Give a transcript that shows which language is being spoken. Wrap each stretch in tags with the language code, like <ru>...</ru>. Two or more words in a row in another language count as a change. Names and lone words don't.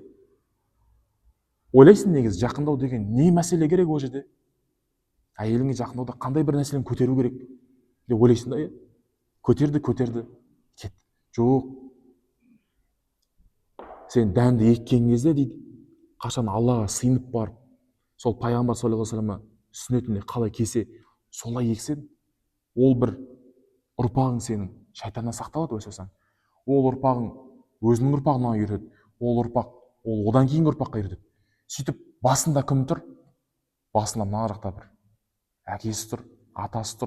<kk>Ойлайсың негізі жақындау деген не мәселе керек ол жерде? Әйеліңе жақындауда қандай бір нәрсені көтеру керек деп ойлайсың да? Көтерді, кет. Жоқ. Сен дәнді еккен кезде дейді, қашан Аллаға сыйынып барып, сол пайғамбар</kk> <ar>صلى الله عليه وسلم</ar> <kk>сүннетінде қалай кесе, солай ексең, ол бір ұрпағың сенің шайтаннан сақталады өсесің. Ол ұрпағың өзінің ұрпағына үйретеді. Ол ұрпақ, ол одан кейінгі ұрпаққа үйретеді. Сөйтіп басында кім тұр? Басында мына жақта бір әкесі тұр, атасы тұр.</kk>